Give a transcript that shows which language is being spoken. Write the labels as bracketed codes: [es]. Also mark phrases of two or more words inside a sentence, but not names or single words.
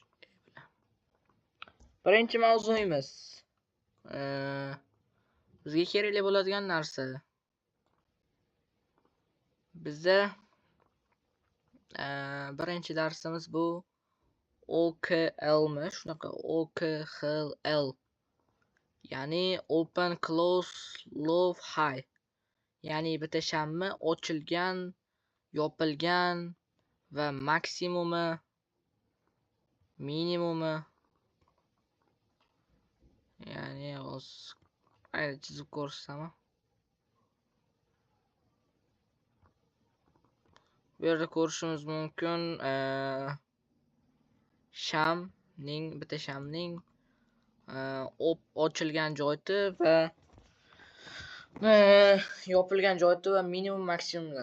[uz] Birinchi mavzuyimiz bizga kerakli bo'ladigan narsa. Bizda birinchi darsimiz bu OKL mi? Shunaqa OKL. [en] Ya'ni open, close, low, high. [uz] Ya'ni bitta shammi ochilgan, yopilgan va maksimumi, minimumi. Ya'ni hozir chizib ko'rsam. Bu yerda ko'rishimiz mumkin bitta shamning ochilgan joyi va yopilgan joyi va minimum maksimumlar.